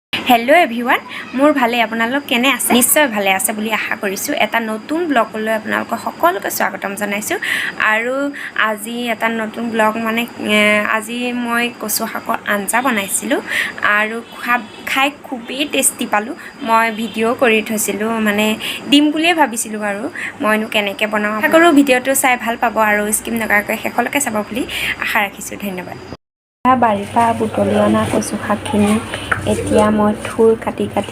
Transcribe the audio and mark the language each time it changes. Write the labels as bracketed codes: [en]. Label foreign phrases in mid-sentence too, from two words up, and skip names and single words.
[en] Hello everyone [as] মোৰ ভালে আপোনালোক কেনে আছে নিশ্চয় ভালে আছে বুলি আশা কৰিছু এটা নতুন ব্লগলৈ আপোনালোক সকলোকে স্বাগতম জনাইছু আৰু আজি এটা নতুন ব্লগ মানে আজি মই কচু শাকৰ আঞ্জা বনাইছিলো আৰু খাই খুবেই টেস্টি পালো মই ভিডিও কৰি থৈছিলো মানে ডিম বুলিয়ে ভাবিছিলো আৰু মইনো কেনেকে বনাও আশা কৰো ভিডিওটো চাই ভাল পাব আৰু স্কিপ নকৰাকৈ শেষলৈকে চাব বুলি আশা ৰাখিছো ধন্যবাদ বাৰিপা বুটলি অনা কচু শাকখিনি এতিয়া মই থুৰ কাটি